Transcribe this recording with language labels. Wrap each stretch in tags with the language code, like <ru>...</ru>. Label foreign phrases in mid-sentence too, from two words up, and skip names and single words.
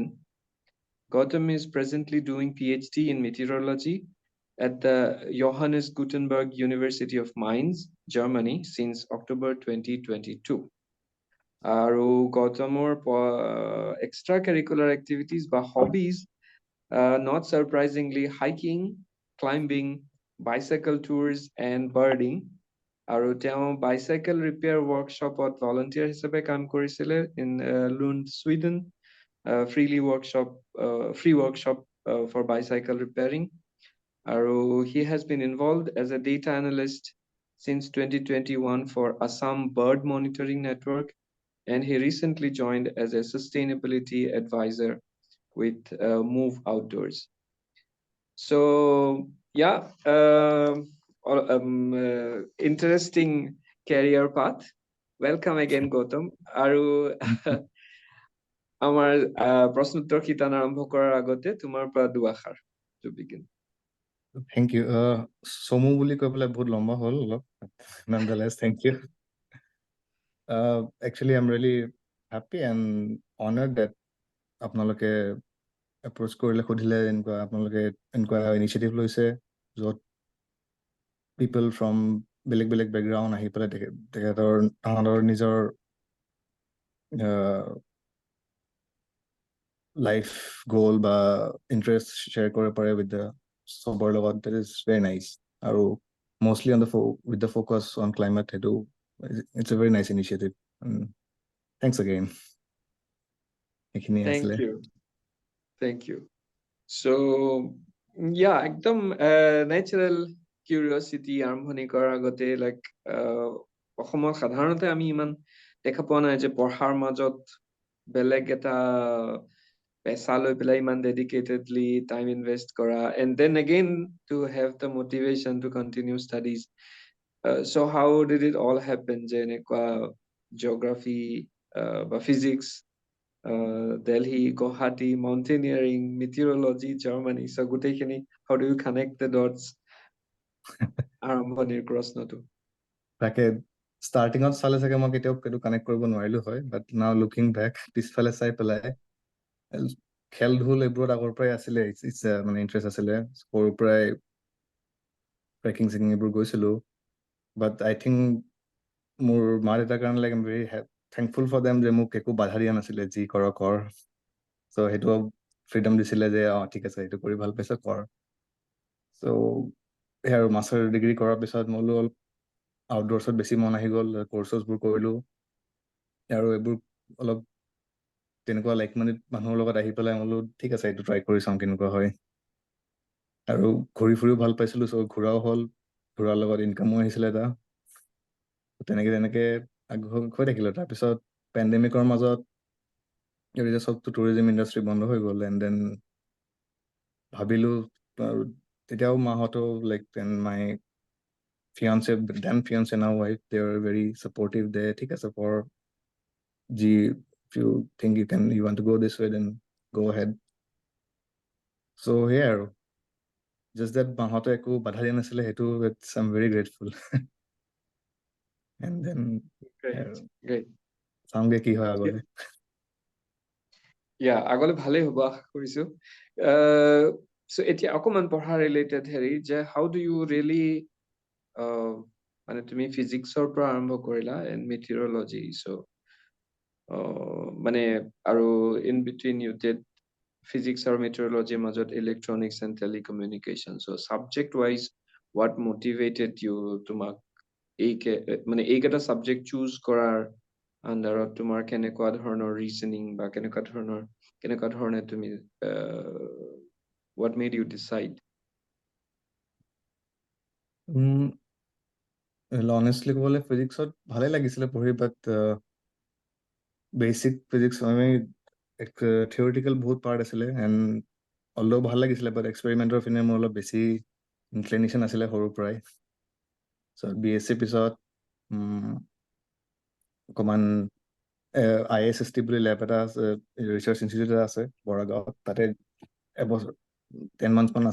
<en>Gautam is presently doing Ph.D. in meteorology at the Johannes Gutenberg University of Mainz, Germany, since October 2022.</en> <as>আৰু গৌতমৰ</as> <en>extracurricular activities বা hobbies, not surprisingly, hiking, climbing, bicycle tours, and birding.</en> <as>আৰু তেওঁ</as> <en>bicycle repair workshopত volunteer</en> <as>হিচাপে কাম কৰিছিলে</as> <en>in Lund, Sweden, free workshop for bicycle repairing. He has been involved as a data analyst since 2021 for Assam Bird Monitoring Network, and he recently joined as a sustainability advisor with Move Outdoors. So yeah, interesting career path. Welcome again,</en> <as>Gautam. Aru আমাৰ প্ৰশ্নোত্তৰ শিতান আৰম্ভ কৰাৰ আগতে তোমাৰ পৰা দুআষাৰ</as> <en>to begin. Thank you.</en> <as>Somu বুলি কৈ পেলাই বহুত লম্বা হ'ল অলপ.</as> <en>Nonetheless, thank you. Actually, I'm really happy and honored that</en> <as>আপোনালোকে approach কৰিলে সুধিলে আপোনালোকে এনেকুৱা initiative লৈছে য'ত</as> <en>people from</en> <as>বেলেগ background আহি পেলাই তাহাঁতৰ নিজৰ</as> <en>life goal বা interest share</en> <as>কৰিব পাৰে</as> <en>with the</en> <as>চবৰ লগত.</as> <en>That is very nice. আৰু mostly on with the focus on climate, it's a very nice initiative. Thanks again. Thank you. So yeah,</en> <as>একদম</as> <en>natural curiosity</en> <as>আৰম্ভণি কৰাৰ আগতে like অসমৰ সাধাৰণতে আমি ইমান দেখা পোৱা নাই যে পঢ়াৰ মাজত বেলেগ এটা পেছা লৈ পেলাই ইমান</as> <en>dedicatedly time invest</en> <as>কৰা,</as> <en>and then again to have the motivation to continue studies. So how did it all happen</en> <as>যে এনেকুৱা</as> <en>geography বা physics, Delhi, Guwahati, mountaineering, meteorology, Germany, so গোটেইখিনি, how do you connect the dots?</en> <as>আৰম্ভণিৰ প্ৰশ্নটো তাকে starting-ত চালে চাগে মই কেতিয়াও সেইটো কানেক্ট কৰিব নোৱাৰিলো হয়,</as> <en>but now looking back</en> <as>পিছফালে চাই পেলাই খেল ধুল এইবোৰত আগৰ পৰাই আছিলে, মানে ইণ্টাৰেষ্ট আছিলে, সৰুৰ পৰাই ট্ৰেকিং চেকিং এইবোৰ গৈছিলো,</as> <en>but I think</en> <as>মোৰ মা দেউতাৰ কাৰণে</as> <en>like I'm very thankful for them</en> <as>যে মোক একো বাধা দিয়া নাছিলে, যি কৰ so সেইটো ফ্ৰীডম দিছিলে যে ঠিক আছে এইটো কৰি ভাল পাইছ কৰ। so আৰু</as> <en>master degree</en> <as>কৰাৰ পিছত মই অলপ আউটডোৰ্ছত বেছি মন আহি গ'ল, কৰ্চছবোৰ কৰিলো, আৰু এইবোৰ অলপ তেনেকুৱা লাইক মানে মানুহৰ লগত আহি পেলাই মই ঠিক আছে এইটো ট্ৰাই কৰি চাওঁ কেনেকুৱা হয়, আৰু ঘূৰি ফুৰিও ভাল পাইছিলো, চ' ঘূৰাও হ'ল, ঘূৰাৰ লগত ইনকামো আহিছিলে এটা তেনেকে তেনেকে গৈ থাকিলোঁ তাৰপিছত পেণ্ডেমিকৰ মাজত এতিয়া চবটো</as> <en>tourism industry</en> <as>বন্ধ হৈ গ'ল</as> <en>and then</en> <as>ভাবিলোঁ আৰু তেতিয়াও মাহঁতো</as> <en>like my fiance, then fiance now wife, they are very supportive. They take us for if you think you want to go this way, then go ahead. So here, just that</en> <as>মাহঁতে একো বাধা দিয়া নাছিলে হেতু</as> <en>I'm very grateful. And then great</en> <as>চাগে কি হয় আগলৈ আগলে ভালেই হ'ব আশা কৰিছো so এতিয়া অকমান পঢ়া ৰিলেটেড হেৰি যে</as> <en>how do you really</en> <as>মানে তুমি ফিজিক্সৰ পৰা আৰম্ভ কৰিলা</as> <en>and meteorology</en> <as>so মানে আৰু</as> <en>in between you did physics or meteorology মাজত electronics and telecommunication so subject wise what motivated you</en> <as>তোমাক মানে এইকেইটা</as> <en>subject choose</en> <as>কৰাৰ আন্ডাৰত তোমাৰ কেনেকুৱা ধৰণৰ ৰিজনিং বা কেনেকুৱা ধৰণে তুমি</as> <en>what made you decide</en> <as>honestly ক'বলে ফিজিক্সত ভালে লাগিছিলে পঢ়ি</as> <en>but basic physics</en> <as>theoretical বহুত পাৰ্ট আছিলে</as> <en>and also</en> <as>ভাল লাগিছিলে</as> <en>but experiment</en> <as>পিনে মোৰ অলপ বেছি ইনক্লিনেশ্যন আছিলে সৰুৰ পৰাই BSc পিছত অকণমান ISST বুলি লেব এটা আছে</as> <en>research institute</en> <as>এটা আছে বৰাগাঁৱত তাতে এবছৰ 10 months মান</as>